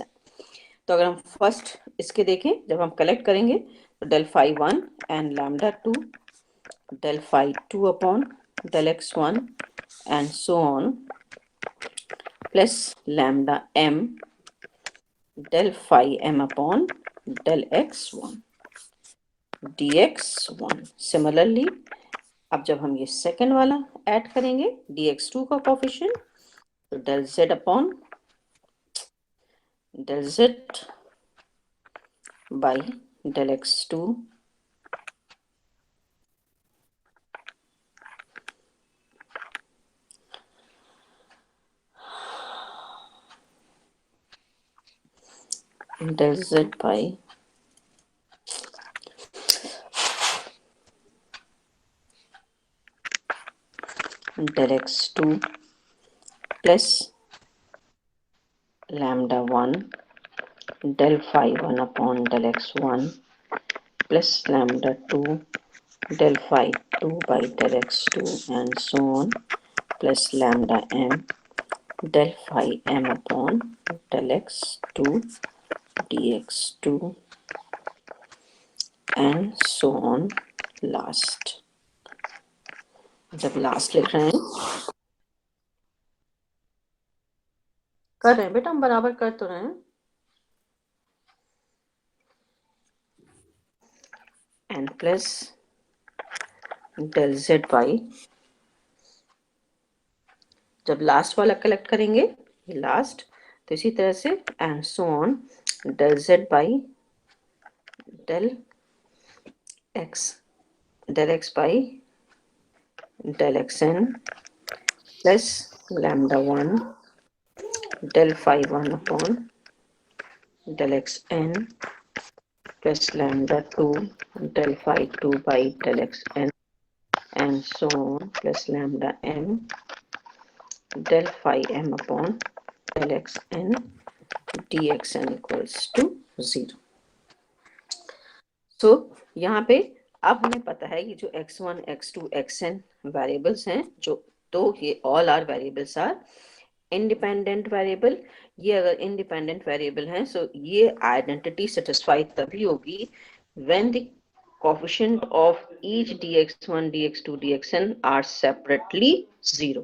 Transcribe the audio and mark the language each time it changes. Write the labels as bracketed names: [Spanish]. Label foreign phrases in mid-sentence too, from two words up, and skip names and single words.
[Hindi] तो अगर हम फर्स्ट इसके देखें, जब हम कलेक्ट करेंगे तो [English] del phi 1 and λ2 del phi 2 upon del x1 and so on plus λm del phi m upon del x1 dx1. [Hindi] सिमिलरली अब जब हम ये सेकेंड वाला ऐड करेंगे dx2 का कोएफिशिएंट, तो [English] del z upon del z by del x2 del z by del x2 plus λ1 del phi 1 upon del x1 plus λ2 del phi 2 by del x2 and so on plus λm del phi m upon del x2 dx2 and so on last। [Hindi] जब लास्ट लिख रहे हैं कर रहे हैं बेटा, हम बराबर कर तो रहे हैं। [English] and plus del z by, [Hindi] जब लास्ट वाला कलेक्ट करेंगे ये लास्ट, तो इसी तरह से [English] and so on del z by del x by del xn plus λ1 del phi 1 upon del xn plus λ2 del phi 2 by del xn and so on plus λm del phi m upon del xn dxn equals to 0। [Hindi] so यहाँ पे अब हमें पता है कि जो x1 x2 xn वेरिएबल्स हैं, जो तो ये [English] all are variables are independent variable. [Hindi] ये अगर [English] independent variable [Hindi] हैं, सो ये [English] identity satisfy [Hindi] तभी होगी [English] when the coefficient of each dx1 dx2 dxn are separately 0.